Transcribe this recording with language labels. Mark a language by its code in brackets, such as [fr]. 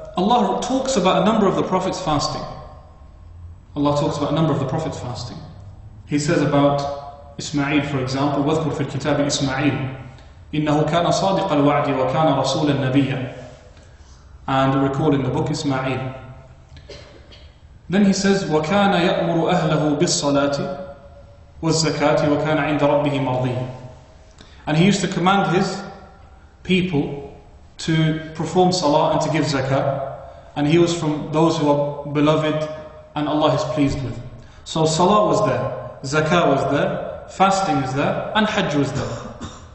[en] Allah talks about a number of the prophets fasting. Allah talks about a number of the prophets fasting. He says about Ismail, for example, [ar] وَاذْكُرْ فِي الْكِتَابِ إِسْمَعِيلٍ إِنَّهُ كَانَ صَادِقَ الْوَعْدِ وَكَانَ رَسُولًا نَبِيًّا. [en] And recall in the book Ismail. Then he says, [ar] وَكَانَ يَأْمُرُ أَهْلَهُ بِالصَّلَاةِ وَالزَّكَاةِ وَكَانَ عِنْدَ رَبِّهِ مَرْضِيًّا. [en] And he used to command his people to perform salah and to give zakah. And he was from those who are beloved and Allah is pleased with. So salah was there, zakah was there, fasting is there, and hajj was there.